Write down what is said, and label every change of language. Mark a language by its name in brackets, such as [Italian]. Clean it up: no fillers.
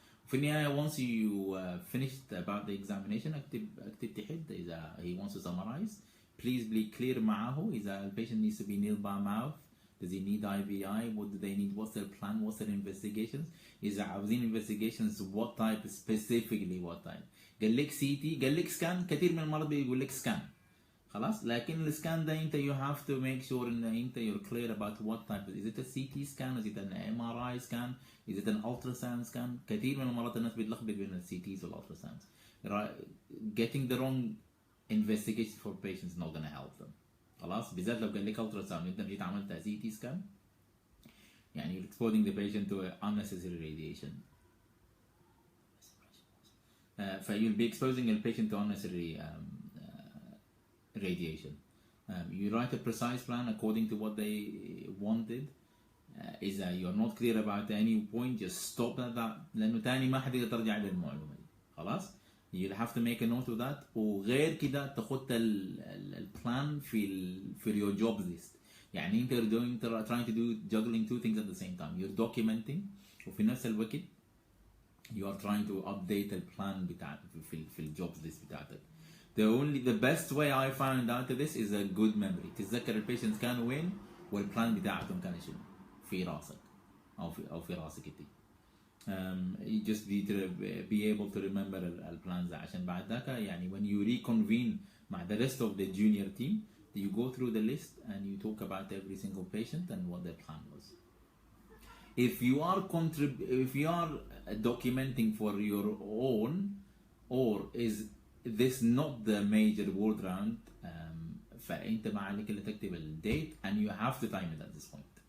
[Arabic] في النهاية [English] once you finished about the examination [Arabic] اكتب تحت إذا [English] he wants to summarize please be clear [Arabic] معه إذا [English] the patient needs to be nailed by mouth. Does he need IVI? What do they need? What's their plan? What's their investigations? [Arabic] إذا عاوزين [English] investigations what type specifically what type. [Arabic] قال لك CT قال لك scan. كثير من المرضى بيقول لك scan. خلاص لكن السكان ده انت [English] you have to make sure [Arabic] ان انت [English] you're clear about what type. Is it a CT scan? Is it an MRI scan? Is it an ultrasound scan? [Arabic] كثير من المرات الناس بتلخبط بين ال CTs وال ultrasounds. [English] Getting the wrong investigation for patients is not going to help them. [Arabic] خلاص بالذات لو قال لك ultrasound انت جيت عملت CT scan يعني [English] you're exposing the patient to unnecessary radiation. You'll be exposing the patient to unnecessary radiation. You write a precise plan according to what they wanted. Is that you're not clear about any point, just stop at that. [Arabic] لأنه تاني ما حد يقدر يرجع للمعلومة دي. [English] خلاص؟ You'll have to make a note of that. [Arabic] وغير كده تخط البلان في [English] your job list. [Arabic] يعني أنت [English] trying to do juggling two things at the same time. You're documenting [Arabic] وفي نفس الوقت [English] you are trying to update [Arabic] البلان بتاعتك في الجوب [English] list [Arabic] بتاعتك. [English] The best way I found out of this is a good memory. [Arabic] تتذكر البيشنتس كانوا وين والبلان بتاعتهم كان شنو في راسك أو في راسك انت. [English] You just need to be able to remember [Arabic] البلانز عشان بعد ذاك يعني [English] when you reconvene [Arabic] مع [English] the rest of the junior team you go through the list and you talk about every single patient and what their plan was. If you are documenting for your own or is this not the major ward round [Arabic] فأنت ما عليك إلا تكتب الدate [English] and you have to time it at this point.